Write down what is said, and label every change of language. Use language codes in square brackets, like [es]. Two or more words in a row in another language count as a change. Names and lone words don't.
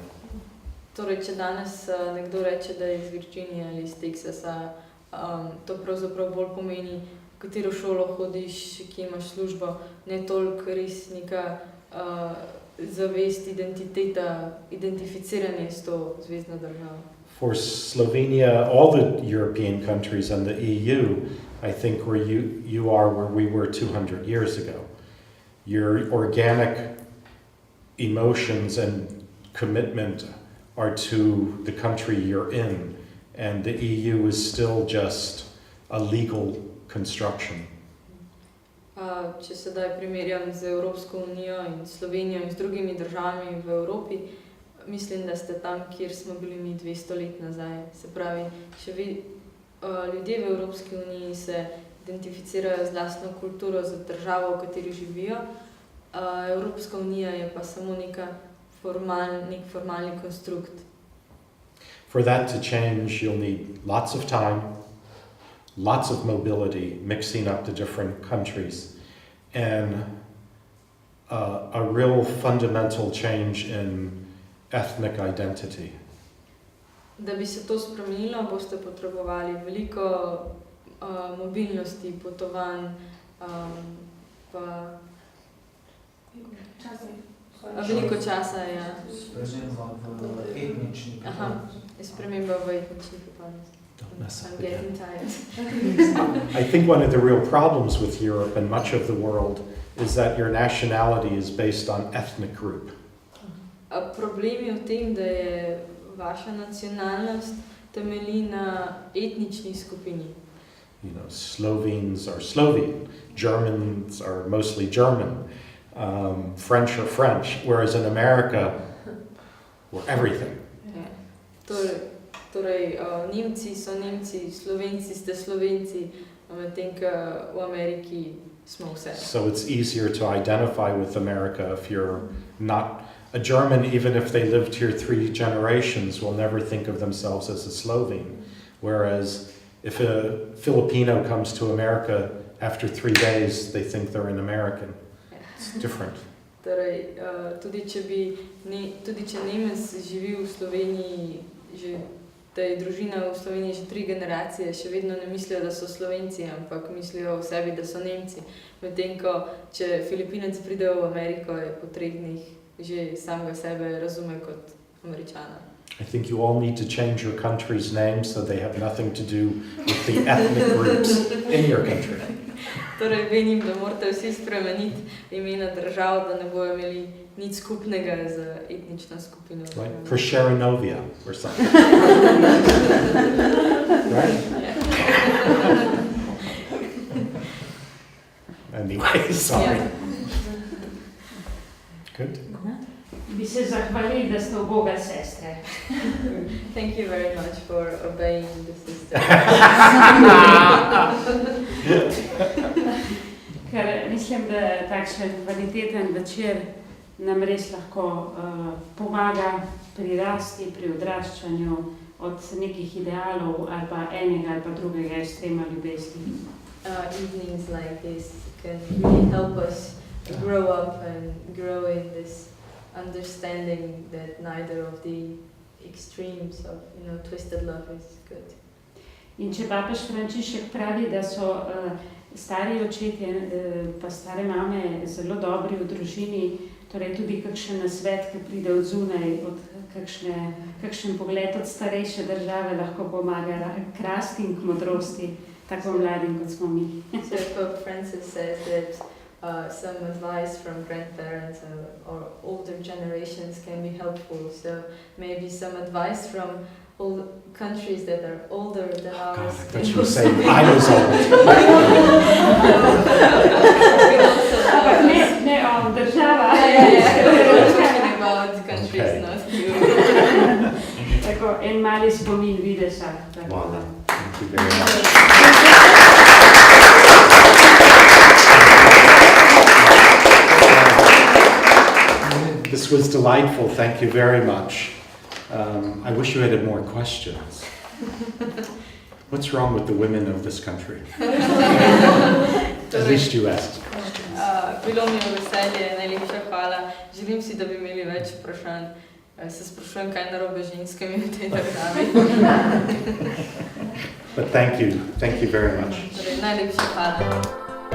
[sl] Torej, če danes nekdo reče, da je iz Virginije ali iz Teksasa, to pravzaprav bolj pomeni, v katero šolo hodiš, kje imaš službo, ne toliko res neka zavest, identiteta, identificiranje s to zvezno državo. [en] For Slovenia, all the European countries and the EU, I think where you are where we were 200 years ago. Your organic emotions and commitment are to the country you're in, and the EU is still just a legal construction. [sl] Če sedaj primerjam z Evropsko unijo in Slovenijo in z drugimi državami v Evropi, mislim, da ste tam, kjer smo bili mi 200 let nazaj. Se pravi, ljudje v Evropski uniji se identificirajo z lastno kulturo, z državo, v kateri živijo. Evropska unija je pa samo nek formalni konstrukt. [en] For that to change, you'll need lots of time, lots of mobility, mixing up the different countries, and a real fundamental change in ethnic identity. [sl] Da bi se to spremenilo, boste potrebovali veliko mobilnosti, potovanj, pa Veliko časa, ja. Sprememba v etnični pripadnosti. Sprememba v etnični pripadnosti. [en] Don't mess up I'm again. getting tired. I think one of the real problems with Europe and much of the world is that your nationality is based on ethnic group. [sl] Problem je v tem, da je vaša nacionalnost temelji na etnični skupini. [en] You know, Slovenes are Slovene, Germans are mostly German, French are French, whereas in America, we're everything. [sl] Torej, Nemci so Nemci, Slovenci ste Slovenci, medtem ko v Ameriki smo vse. [en] So it's easier to identify with America if you're not a German, even if they lived here 3 generations, will never think of themselves as a Slovene. Whereas if a Filipino comes to America, after 3 days, they think they're an American. It's different. [sl] Torej, tudi če Nemec živi v Sloveniji, da je družina v Sloveniji že 3 generacije, še vedno ne mislijo, da so Slovenci, ampak mislijo o sebi, da so Nemci. Medtem ko, če Filipinec pride v Ameriko, je po 3 dneh že samega sebe razume kot Američana. [en] I think you all need to change your country's name so they have nothing to do with the ethnic groups in your country. [sl] Torej, menim, da morate vsi spremeniti imena držav, da ne bojo imeli nič skupnega z etnično skupino. [en] Like Prešerenovia or something. Right? Anyway, sorry. Good. [sl] Bi se zahvalili, da ste uboga sestre. [en] Thank you very much for obeying the sister. [sl] Ker mislim, da takšen kvaliteten večer nam res lahko pomaga pri rasti, pri odraščanju od nekih idealov ali pa enega ali pa drugega ekstrema ljubezni. [en] Evenings like this can really help us grow up and grow in this understanding that neither of the extremes of, twisted love is good. [sl] In če papež Frančišek pravi, da so stari očetje pa stare mame zelo dobri v družini, torej tudi kakšen nasvet, ki pride od zunaj, kakšen pogled od starejše države lahko pomaga k rasti in k modrosti, tako mladim kot smo mi. [en] So Pope Francis says that some advice from grandparents or older generations can be helpful. So maybe some advice from all countries that are older than ours. God, I thought you were saying I was old. [sl] Ne, država. [en] We're talking about countries, Okay. not you. [sl] Tako, en mali spomin VIDES-a. [en] Voilà. Thank you very much. This was delightful. Thank you very much. I wish you had more questions. What's wrong with the women of this country? At least you asked. [sl] Bilo mi je veselje, najlepša hvala. Želim si, da bi imeli več vprašanj. Se sprašujem, kaj narobe z ženskami v tej državi. [en] But thank you very much. [sl] Torej, najlepša hvala.